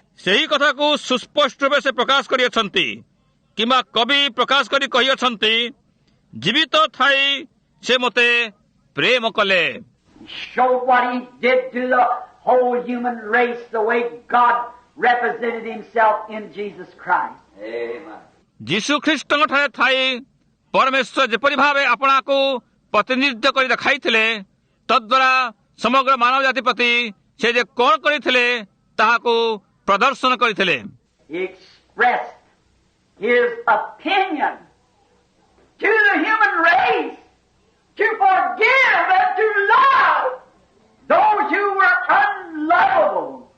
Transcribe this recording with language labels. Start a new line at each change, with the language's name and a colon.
Odia: ସେହି କଥାକୁ ସୁସ୍ପଷ୍ଟ ରୂପେ ସେ ପ୍ରକାଶ କରିଅଛନ୍ତି କିମ୍ବା କବି ପ୍ରକାଶ କରି କହିଅଛନ୍ତି ଜୀବିତ ଥାଇ ସେ ମୋତେ ପ୍ରେମ କଲେ।
English: Showed what he did to the whole human race, the way God represented himself in Jesus Christ. Amen.
Odia: ଯୀଶୁ ଖ୍ରୀଷ୍ଟଙ୍କ ଠାରେ ଥାଇ ପରମେଶ୍ୱର ଯେପରି ଭାବେ ଆପଣାକୁ ପ୍ରତିନିଧିତ୍ୱ କରି ଦେଖାଇଥିଲେ ତଦ୍ୱାରା ସମଗ୍ର ମାନବ ଜାତି ପ୍ରତି ସେ ଯେ କ'ଣ କରିଥିଲେ ତାହାକୁ ପ୍ରଦର୍ଶନ କରିଥିଲେ।
English: He expressed his opinion to the human race to forgive and to love those who were unlovable.